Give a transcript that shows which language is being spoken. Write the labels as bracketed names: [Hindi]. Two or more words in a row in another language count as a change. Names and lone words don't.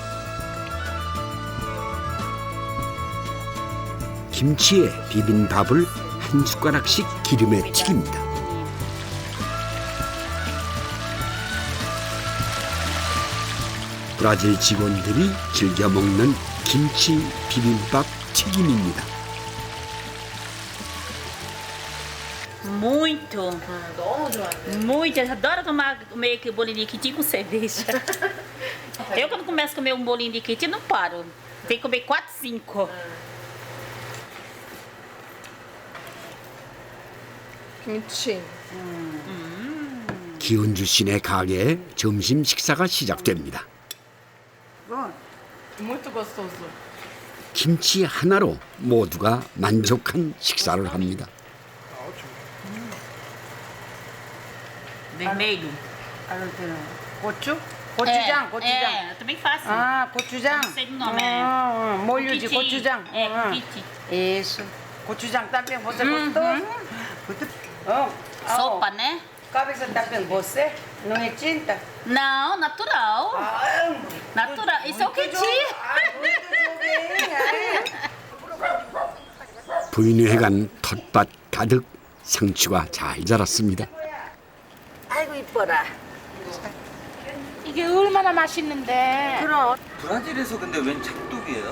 [Korean] 김치에 비빈 밥을 한 숟가락씩 기름에 튀깁니다. 브라질 직원들이 즐겨 먹는 김치 비빔밥 튀김입니다. [Portuguese] Muito. Muito. Eu adoro comer que bolinho de quití com cerveja. Eu quando começo a comer um bolinho de quití não paro. Tem que comer 4, 5. [Korean] 김치. 기은주 씨네 가게에 점심 식사가 시작됩니다. [Portuguese] Muito gostoso. [Korean] 김치 하나로 모두가 만족한 식사를 합니다. [Portuguese] Vermelho. [Korean] 고추? 고추장, 고추장. [Portuguese] É, eu também faço. [Korean] 아, 고추장. [Portuguese] Não sei do nome. [Korean] 몰류지, [Portuguese] Kiti. [Korean] 고추장. [Portuguese] É, kiti. Isso. 고추장 também você gostou? Sopa, né? Cabeça também você? Não é tinta? Não, natural. Natural. Isso é o quiti. [Korean] 부인회관 텃밭 가득 상추가 잘 자랐습니다. 아이고 이뻐라. 이게 얼마나 맛있는데. 그럼 브라질에서 근데 웬 장독이에요?